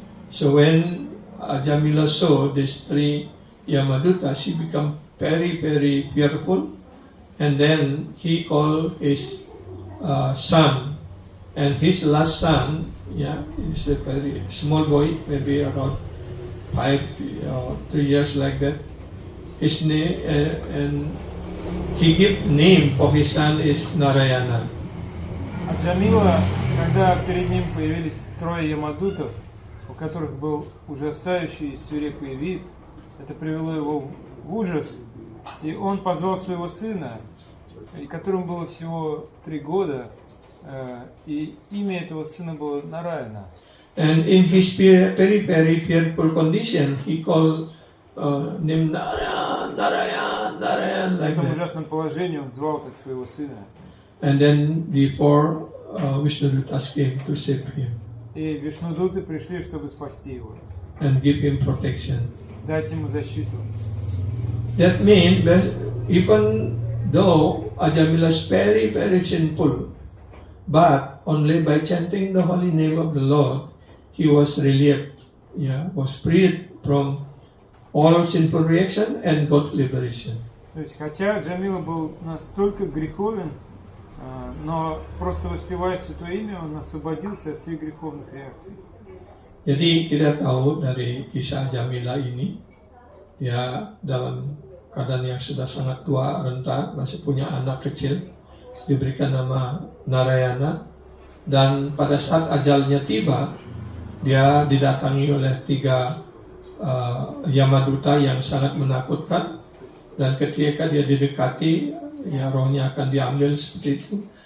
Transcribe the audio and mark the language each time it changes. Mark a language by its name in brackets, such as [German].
[English] So when Ajamila saw these three Yamadutas, he became very fearful, and then he called his son, and his last son, is a very small boy, maybe around 5 or 3 years like that. His name and he gave name for his son is Narayana. [Russian] Аджамила, когда перед ним появились трое ямадутов, у которых был ужасающий свирепый вид, Это привело его в ужас, и он позвал своего сына, и которому было всего 3 года, и имя этого сына было Нараяна. [English] And in his very fearful condition, he called name Narayan, Narayan, Narayan, [Russian] В [English] like [Russian] этом [English] that. [Russian] ужасном положении он звал так своего сына. [English] And then the 4 Vishnudutas came to save him [Russian] И Вишнудуты пришли, чтобы спасти его, [English] and give him protection. [Russian] дать ему защиту. [English] That means that even though Ajamila is very sinful, but only by chanting the holy name of the Lord, he was relieved, was freed from all sinful reaction and got liberation. [Russian] То есть, хотя Джамила был настолько греховен, но просто воспевая Святое Имя, он освободился от всех греховных реакций. [Indonesian] Jadi kita tahu dari kisah Jamila ini, dia dalam keadaan yang sudah sangat tua, renta, masih punya anak kecil, diberikan nama Narayana, dan pada saat ajalnya tiba, dia didatangi oleh 3 Yamaduta yang sangat menakutkan, dan ketika dia didekati, rohnya akan diambil seperti itu.